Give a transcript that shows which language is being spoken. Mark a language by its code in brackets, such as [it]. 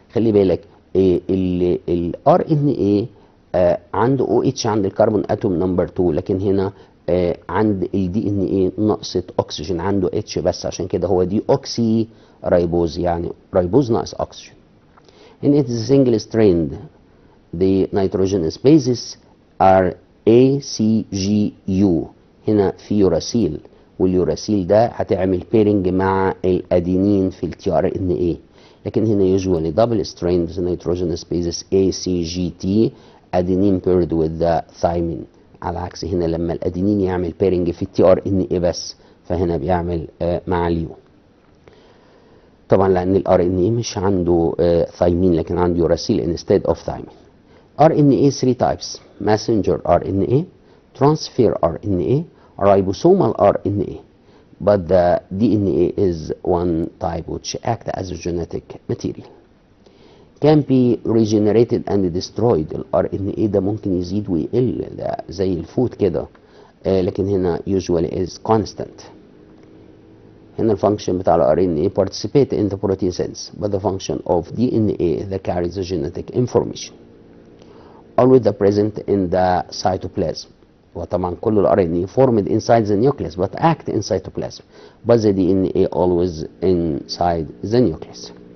[ar] خلي بالك ال RNA عنده OH عند الكربون اتوم نمبر 2 لكن هنا عند ال DNA نقصت اكسجين عنده H بس عشان كده هو دي اوكسي رايبوز يعني رايبوز ناقص اكسجين. [en] In its single strand the nitrogen bases are ACGU. [ar] هنا في يوراسيل واليوراسيل ده هتعمل بيرنج مع الادينين في التي ار ان اي. لكن هنا [en] usually double strand nitrogen bases ACGT adenine paired with the thymine. [ar] على عكس هنا لما الادينين يعمل بيرنج في التي ار ان اي بس فهنا بيعمل مع اليو. طبعا لان الار ان اي مش عنده ثايمين لكن عنده يوراسيل [en] instead of thymine. RNA 3 types: messenger RNA, transfer RNA, ribosomal RNA. But the DNA is one type which acts as a genetic material. Can be regenerated and destroyed. [ar] ال RNA ده ممكن يزيد ويقل ده زي الفود كده لكن هنا [en] usually is constant. [ar] هنا الفانكشن بتاع ال RNA [en] participate in the protein cells but the function of DNA that carries the genetic information always present in the cytoplasm. [ar] وطبعا كل ال RNA [en] formed inside the nucleus but act in cytoplasm but the DNA always inside the nucleus.